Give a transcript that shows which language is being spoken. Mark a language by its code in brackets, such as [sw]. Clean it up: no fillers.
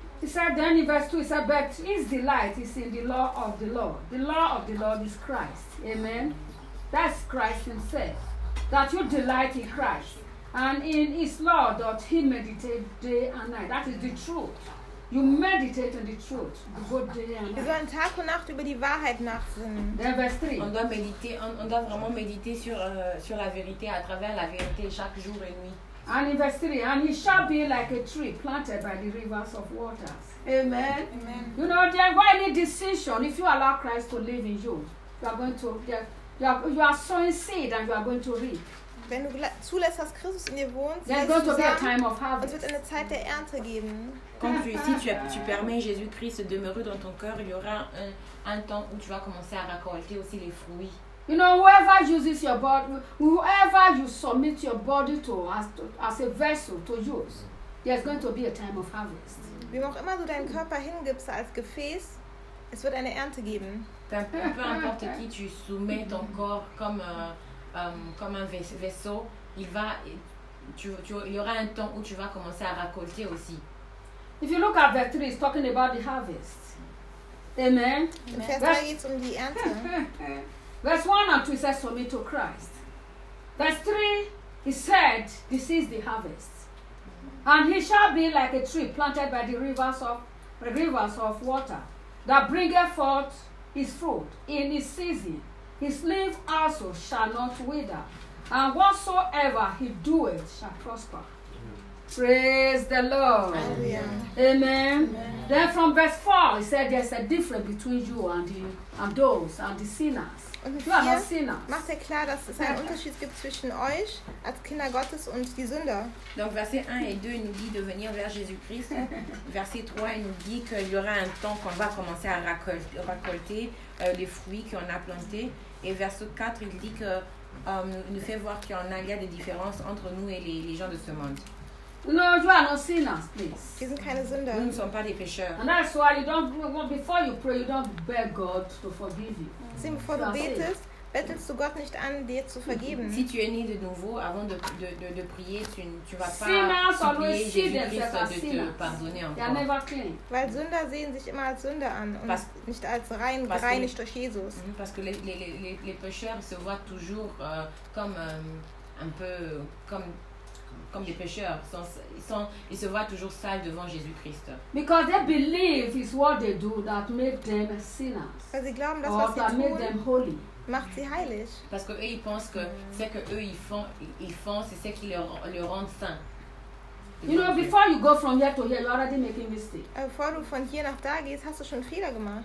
[en] He said then in verse 2, he said, but his delight is in the law of the Lord. The law of the Lord is Christ. Amen. That's Christ himself. That you delight in Christ. And in his law doth he meditate day and night. That is the truth. You meditate on the truth. You go day and night. [de] Wir sollen Tag und Nacht über die Wahrheit nachsinnen. [en] Then verse 3. [fr] On doit méditer, on doit vraiment méditer sur la vérité, à travers la vérité, chaque jour et nuit. [en] And in verse 3, and he shall be like a tree planted by the rivers of waters. Amen. Amen. You know, there are any decision, if you allow Christ to live in you, you are going to, you are sowing seed and you are going to reap. [de] Wenn du zulässt, dass Christus in dir wohnt, [en] there's going to be a time of harvest. [de] Es wird eine Zeit der Ernte geben. [fr] Si tu permets Jésus-Christ de demeurer dans ton cœur, il y aura un temps où tu vas commencer à récolter aussi les fruits. [en] You know, whoever uses your body, whoever you submit your body to as a vessel to use, there's going to be a time of harvest. [de] Wie auch immer du deinen Körper hingibst als Gefäß, es wird eine Ernte geben. [fr] Peu importe qui tu soumets ton corps comme un vaisseau, il y aura un temps où tu vas commencer à récolter aussi. [en] If you look at verse 3, it's talking about the harvest. Amen. [de] Amen. Geht's die Ernte. [en] Verse 1 and 2 says, submit to Christ. Verse 3, he said, this is the harvest. And he shall be like a tree planted by the rivers of water that bringeth forth his fruit in his season. His leaf also shall not wither. And whatsoever he doeth shall prosper. Praise the Lord. Hallelujah. Amen. Amen. Then from verse 4, he said, there's a difference between you and the sinners. [de] Und hier macht er klar, dass es einen Unterschied gibt zwischen euch als Kinder Gottes und die Sünder. [fr] Donc verset 1 et 2 nous dit de venir vers Jésus-Christ. Verset 3 nous dit qu'il y aura un temps qu'on va commencer à récolter les fruits qu'on a plantés. Et verset 4 il dit que nous fait voir qu'il y en a, il y a des différences entre nous et les gens de ce monde. [en] No, you are not sinners, please. [de] Sind keine Sünder. [fr] Nous ne sommes pas des pécheurs. [en] And that's why you don't, before you pray, you don't beg God to forgive you. [de] Sieh, bevor du betest, bettelst du Gott nicht an, dir zu vergeben. [fr] Si tu es né de nouveau, avant de prier, tu vas pas [en] sinners [fr] supplier Jésus-Christ de te pardonner encore. [de] Weil Sünder sehen sich immer als Sünder an und nicht als rein, gereinigt durch Jesus. [fr] Parce que les pécheurs se voient toujours comme un peu comme des pêcheurs. Ils se voient toujours sales devant Jésus-Christ. [en] Because they believe it's what they do that make them sinners. [fr] Parce qu'ils glauben, c'est ce qu'ils font. [en] Or that make them holy. [de] Macht sie heilig. [fr] Parce que eux, ils pensent que ce que eux ils font, c'est ce qui leur rend saints. [en] You know, before you go from here to here, you're already making mistakes. [de] Bevor du von hier nach da gehst, hast du schon Fehler gemacht.